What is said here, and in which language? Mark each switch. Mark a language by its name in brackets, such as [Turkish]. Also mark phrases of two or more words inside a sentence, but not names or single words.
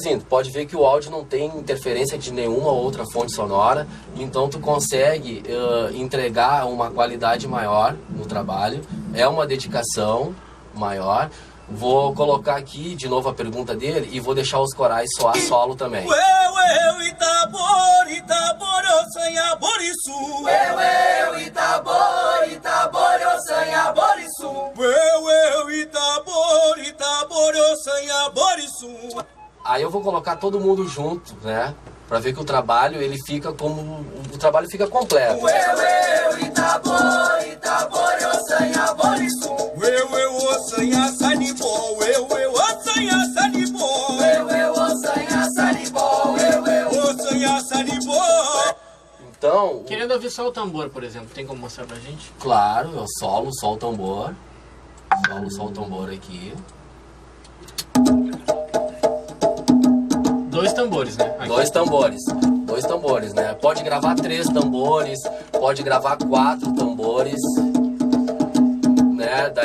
[Portuguese] Tu pode ver que o áudio não tem interferência de nenhuma outra fonte sonora, então tu consegue entregar uma qualidade maior no trabalho. É uma dedicação maior. Vou colocar aqui de novo a pergunta dele e vou deixar os corais soar solo também. Eu, Itabor, Itabor, Ossanha, Boriçu. Eu, Itabor, Ossanha, Boriçu. Eu, Itabor, Itabor, Ossanha, Boriçu. Aí eu vou colocar todo mundo junto, né? Pra ver que o trabalho, ele fica como... O trabalho fica completo. Eu, Itabor, Itabor, Ossanha, Boriçu. Eu, Ossanha, Sanibó. Eu, Ossanha, Sanibó. Ossanha, Sanibó. Ossanha, Sanibó. Então... Querendo ouvir só o tambor, por exemplo, tem como mostrar pra gente? Claro, eu solo só o tambor. Solo só o tambor aqui. Dois tambores, né? Aqui. Dois tambores, né? Pode gravar 3 tambores, pode gravar 4 tambores, né?